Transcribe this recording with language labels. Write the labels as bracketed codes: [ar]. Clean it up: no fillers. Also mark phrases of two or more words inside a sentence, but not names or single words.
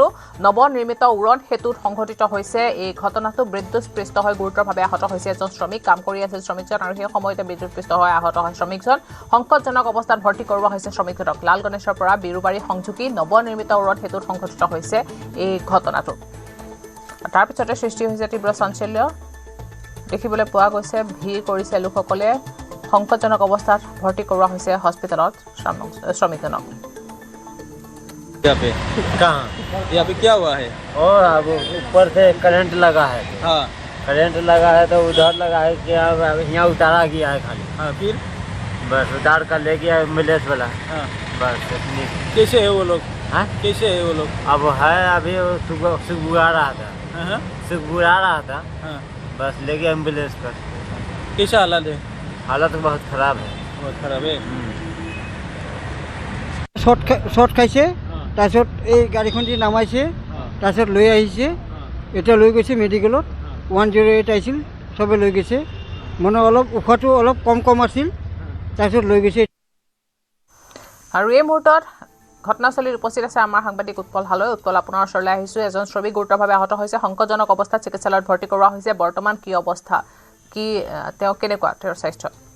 [as] নৱনিৰ্মিত উৰণ হেতুত সংঘটিত হৈছে এই ঘটনাটো বিদ্যুৎ পৃষ্ঠ হৈ গুৰুতৰভাৱে আহত হৈছে এজন শ্ৰমিক কাম কৰি আছিল শ্ৰমিকজন আৰু সেই সময়তে বিদ্যুৎ পৃষ্ঠ হৈ আহত হয় শ্ৰমিকজন সংকটজনক অৱস্থাত ভৰ্তি কৰোৱা হৈছে শ্ৰমিকজনক লাল গণেশৰ পৰা বিৰুবাৰী সংযোগী নৱনিৰ্মিত উৰণ হেতুত সংঘটিত হৈছে এই ঘটনাটো তাৰ পিছতে সৃষ্টি হৈছে তীব্ৰ চাঞ্চল্য দেখিবলৈ পোৱা গৈছে ভিৰ কৰিছে লোকসকলে সংকটজনক অৱস্থাত ভৰ্তি কৰোৱা হৈছে হস্পিটেলত শ্ৰমিকজনক [hi] यहाँ पे क्या हुआ है? और अब ऊपर से करंट लगा है हाँ करंट लगा है तो उधर लगा है कि अब यहाँ उतारा गया है खाली हाँ फिर बस उतार कर ले गया एम्बुलेंस वाला हाँ बस इतनी कैसे है वो लोग? हाँ कैसे है वो लोग? अब है अभी सुबह आ रहा था हाँ सुबह आ रहा था हाँ बस ले गया एम्बुलेंस पर कैसा हालत है? हालत बहुत खराब है बहुत खराब है [as] শৰ্ট খাইছে তাৰপিছত এই গাড়ীখন দি নামাইছে তাৰপিছত লৈ আহিছে এতিয়া লৈ গৈছে মেডিকেলত 108 আহিছিল চবে লৈ গৈছে মানে অলপ উশাহটো অলপ কম আছিল তাৰপিছত লৈ গৈছে আৰু এই মুহূৰ্তত ঘটনাস্থলীত উপস্থিত আছে আমাৰ সাংবাদিক উৎপল হালৈ উৎপল আপোনাৰ ওচৰলৈ আহিছোঁ এজন শ্ৰমিক গুৰুতৰভাৱে আহত হৈছে সংকটজনক অৱস্থাত চিকিৎসালয়ত ভৰ্তি কৰোৱা হৈছে বৰ্তমান কি অৱস্থা কি তেওঁ কেনেকুৱা তেওঁৰ স্বাস্থ্য